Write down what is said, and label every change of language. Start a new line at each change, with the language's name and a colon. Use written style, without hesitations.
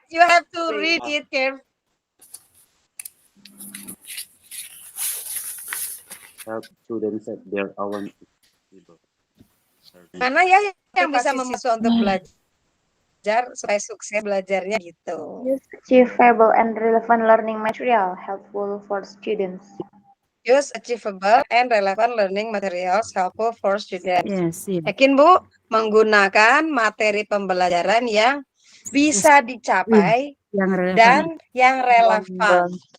English: You have to read it carefully. Help students at their own level.
Indonesian: Mana ya yang bisa membantu untuk belajar supaya sukses belajarnya gitu.
English: Use achievable and relevant learning material helpful for students. Use achievable and relevant learning materials helpful for students. Yes,
Indonesian: Yakin Bu, menggunakan materi pembelajaran yang bisa dicapai dan yang relevan.